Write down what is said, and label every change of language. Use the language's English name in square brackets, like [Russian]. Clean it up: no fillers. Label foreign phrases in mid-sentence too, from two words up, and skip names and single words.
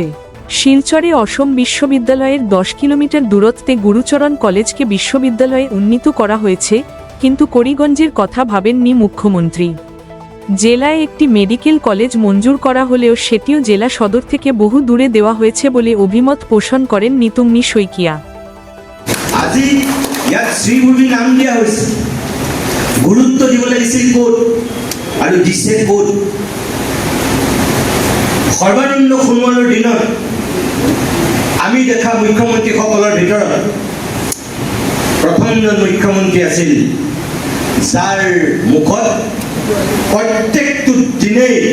[Bangla] শিলচরে অসম বিশ্ববিদ্যালয়ের 10 কিলোমিটার দূরত্বে গুরুচরণ কলেজকে বিশ্ববিদ্যালয়ে উন্নীত করা হয়েছে, কিন্তু করিমগঞ্জের কথা ভাবেননি মুখ্যমন্ত্রী। জেলায় একটি মেডিকেল কলেজ মঞ্জুর করা হলেও সেটিও জেলা সদর থেকে বহু দূরে দেওয়া হয়েছে বলে অভিমত পোষণ করেন নিতুমনি শইকিয়া। [Assamese] আজি ইয়াত শ্রীভূমি নাম দিয়া হৈছে, গুৰুত্ব দিব লাগিছিল ক'ত আৰু দিছে ক'ত? সৰ্বানন্দ সোণোৱালৰ দিনত আমি দেখা মুখ্যমন্ত্ৰীসকলৰ ভিতৰত প্ৰথমজন মুখ্যমন্ত্ৰী আছিল যাৰ মুখত প্ৰত্যেকটো দিনেই